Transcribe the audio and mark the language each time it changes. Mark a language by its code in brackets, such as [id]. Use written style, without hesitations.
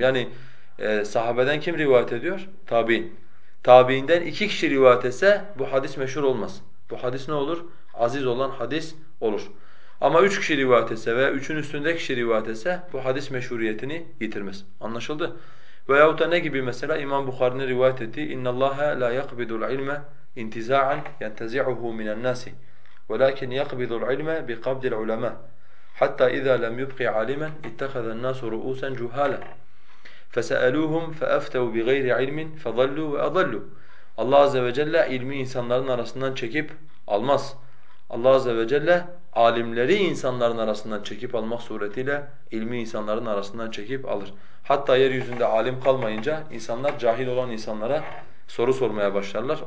[tr] Yani sahabeden kim rivayet ediyor? Tabi'in. Tabiinden iki kişi rivayet etse bu hadis meşhur olmaz. Bu hadis ne olur? Aziz olan hadis olur. Ama üç kişi rivayet etse veya üçün üstünde kişi rivayet etse bu hadis meşhuriyetini yitirmez. Anlaşıldı? Veyahut da ne gibi mesela İmam Bukhari'nin rivayet ettiği [ar] اِنَّ اللّٰهَ لَا يَقْبِدُ الْعِلْمَ اِنْتِزَاعًا يَنْتَزِعُهُ مِنَ النَّاسِ وَلَاكِنْ يَقْبِدُ الْعِلْمَ بِقَبْدِ الْعُلَمَى حَتَّى اِذَا لَمْ يُبْقِ عَالِمًا اِتَّخَذَ النَّاسُ رُؤُوسًا جُهَالًا فَسَأَلُوهُمْ فَأَفْتَوْا بِغَيْرِ عِلْمٍ فَضَلُّوا وَأَضَلُّوا. [tr] Allah Azze ve Celle ilmi insanların arasından çekip almaz. Allah Azze ve Celle alimleri insanların arasından çekip almak suretiyle ilmi insanların arasından çekip alır. Hatta yeryüzünde alim kalmayınca insanlar cahil olan insanlara soru sormaya başlarlar.